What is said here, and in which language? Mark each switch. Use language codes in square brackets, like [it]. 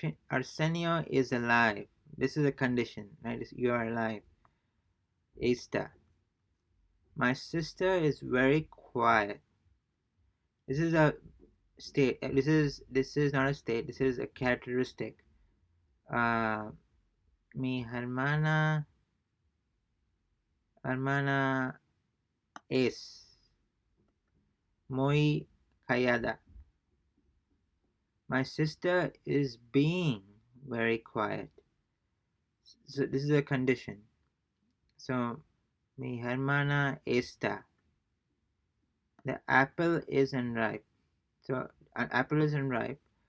[en] Arsenio is alive. This is a condition, right? You are alive. [es] Está. [en] My sister is very quiet. This is a state. This is not a state. This is a characteristic. [es] Uh, mi hermana es muy callada. [en] My sister is being very quiet. So this is a condition. So [es] mi hermana está. [en] The apple is unripe. So an apple is unripe.